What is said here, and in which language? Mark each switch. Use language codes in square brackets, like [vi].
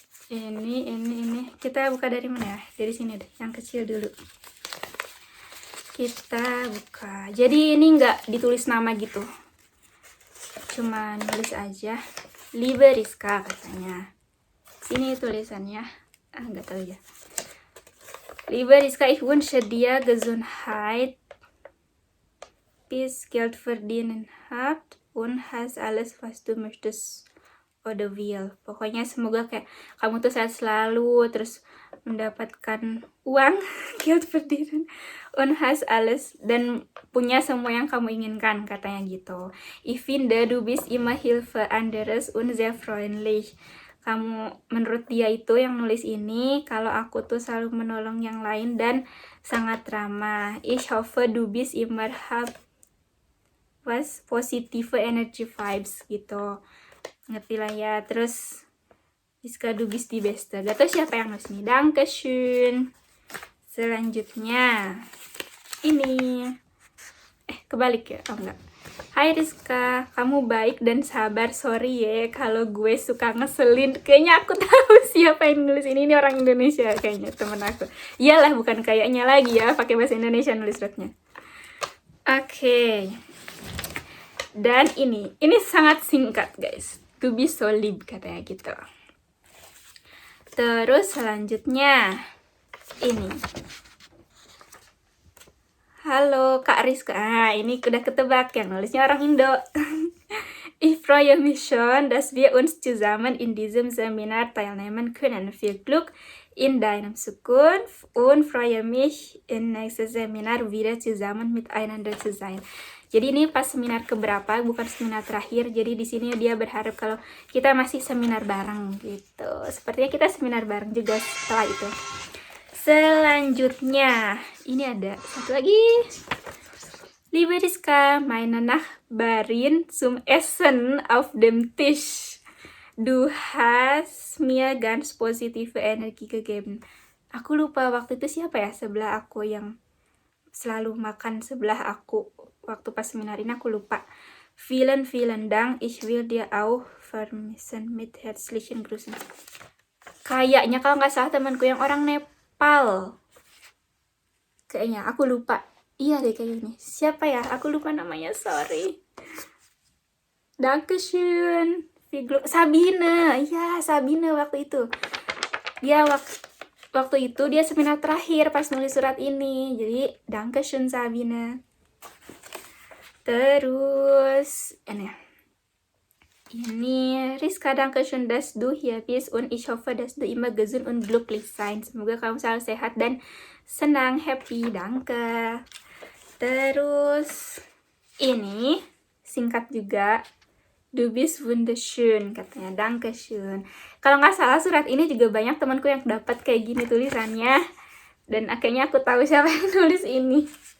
[id] Ini kita buka dari mana ya? Dari sini deh, yang kecil dulu. Kita buka. Jadi ini nggak ditulis nama gitu, cuma nulis aja Liebe Rizka katanya. Sini tulisannya, nggak tahu ya. [de] Liebe Rizka, ich wünsche dir Gesundheit, bis Geld verdienen habt und hast alles was du möchtest oder will. [id] Pokoknya semoga kayak kamu tuh sehat selalu, terus mendapatkan uang, [de] Geld verdienen, und hast alles, [id] dan punya semua yang kamu inginkan, katanya gitu. [de] Ich finde du bist immer Hilfe anderes und sehr freundlich. [id] Kamu, menurut dia itu yang nulis ini, kalau aku tuh selalu menolong yang lain dan sangat ramah. [de] Ich hoffe du bist immer was [en] positive energy vibes [id] gitu, ngerti lah ya. [de] Terus Rizka du bist die beste. [id] Gak tau siapa yang nulis nih. Dankeschön. Selanjutnya ini kebalik ya, enggak. Hai Rizka, kamu baik dan sabar. Sorry ya kalau gue suka ngeselin. Kayaknya aku tahu siapa yang nulis ini. Ini orang Indonesia kayaknya, temen aku. Iyalah, bukan kayaknya lagi ya, pakai bahasa Indonesia nulis suratnya. Oke. Dan ini sangat singkat guys. To be so lieb katanya gitu. Terus selanjutnya ini. Halo Kak Rizka. Ini udah ketebak, yang nulisnya orang Indo. [de] Ich freue mich schon, dass wir uns zusammen in diesem Seminar teilnehmen können. Viel Glück in deinem Zukunft und freue mich im nächsten Seminar wieder zusammen miteinander zu sein. [id] Jadi ini pas seminar keberapa, bukan seminar terakhir. Jadi di sini dia berharap kalau kita masih seminar bareng gitu. Sepertinya kita seminar bareng juga setelah itu. Selanjutnya, ini ada satu lagi. [de] Liebe Rizka, meine Nachbarin zum Essen auf dem Tisch. Du hast mir ganz positive Energie gegeben. [id] Aku lupa waktu itu siapa ya sebelah aku yang selalu makan sebelah aku waktu pas seminar ini, aku lupa. [de] Vielen Dank, ich will dir auch vermissen mit herzlichen Grüßen. [id] Kayaknya kalau nggak salah temanku yang orang Nepal. Kayaknya, aku lupa. Iya deh kayaknya. Siapa ya? Aku lupa namanya, sorry. Dankeschön. Sabine. Iya, Sabine waktu itu. Dia waktu itu dia seminar terakhir pas nulis surat ini. Jadi Dankeschön Sabine. Terus ini [de] Rizka, Dankeschön, dass du hier bist und ich hoffe, dass du immer gesund und glücklich sein. [id] Semoga kamu selalu sehat dan senang, happy, danke. Terus ini singkat juga, [de] du bist wunderschön, [id] katanya Dankeschön. Kalau nggak salah surat ini juga banyak temanku yang dapat kayak gini tulisannya, dan akhirnya aku tahu siapa yang nulis ini.